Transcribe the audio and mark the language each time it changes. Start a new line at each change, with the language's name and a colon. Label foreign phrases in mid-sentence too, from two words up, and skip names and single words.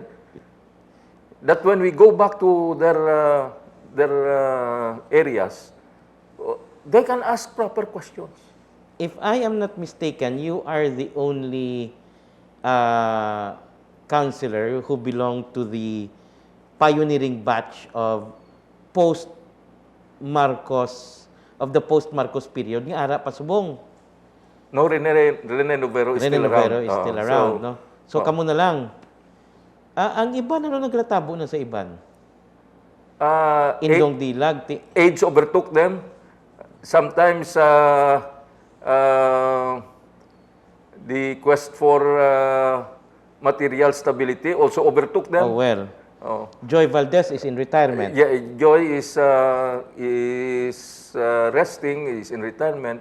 English: That when we go back to their areas, they can ask proper questions. If I am not mistaken, you are the only counselor who belonged to the pioneering batch of the post-Marcos period
Hiligaynon: nga ara pa subong.
English: No, Rene Novero is still around. Is still around, no?
Hiligaynon: So kamo na lang. Ang iban ano naglatabo na sa iban? Indong dilag.
English: Age overtook them. Sometimes the quest for material stability also overtook them. Oh well. Joy Valdez is in retirement. Yeah, Joy is resting, is in retirement.